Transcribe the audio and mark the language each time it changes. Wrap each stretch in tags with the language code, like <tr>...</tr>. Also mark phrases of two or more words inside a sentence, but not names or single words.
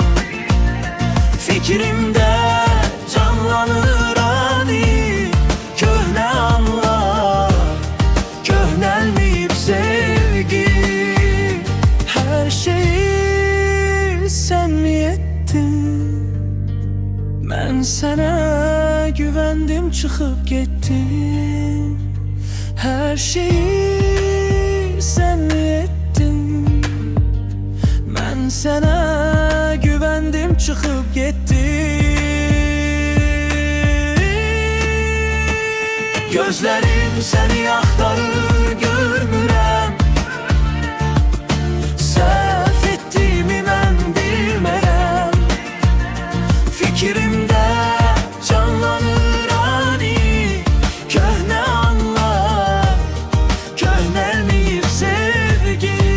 <az>Fikrimdə canlanır ani köhnə anlar, köhnəlməyib sevgi. Hər şeyi sən mi etdin? Mən sənə güvendim,</az> <tr>çıkıp gittin. Her şeyi sen mi ettin? Ben sana güvendim, çıkıp gittin. Gözlerim seni</tr> <az>axtarır, görmürəm. Səhv etdiyimi mən bilmirəm. Fikrimdə canlanır ani köhnə anlar, köhnəlməyib sevgi.</az>